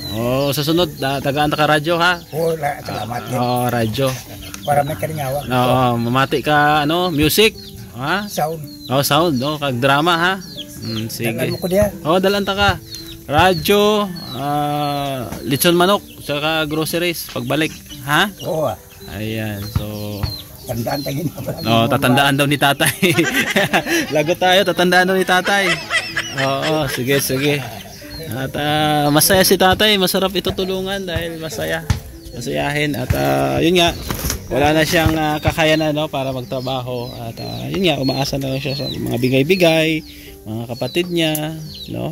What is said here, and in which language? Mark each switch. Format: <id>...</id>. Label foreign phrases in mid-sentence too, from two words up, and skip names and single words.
<hil>Sa sunod tagaan ka radyo ha. Wala, salamat. Radyo. Para may karingawa. Mamati ka music, ha? Sound. Sound, kag drama ha. Sige. Dalan mo ko diya. Dalan ta ka. Radyo, lechon manok, saka groceries pagbalik, ha? Oo.</hil> <tl>Ayan, so tandaan tagin. Tatandaan daw ni tatay. Lagot tayo, tatandaan daw ni tatay. Sige. At masaya si tatay, masarap ito tulungan dahil masayahin at yun nga, wala na siyang kakayanan para magtrabaho at yun nga, umaasa na lang siya sa mga bigay-bigay, mga kapatid niya, no?</tl>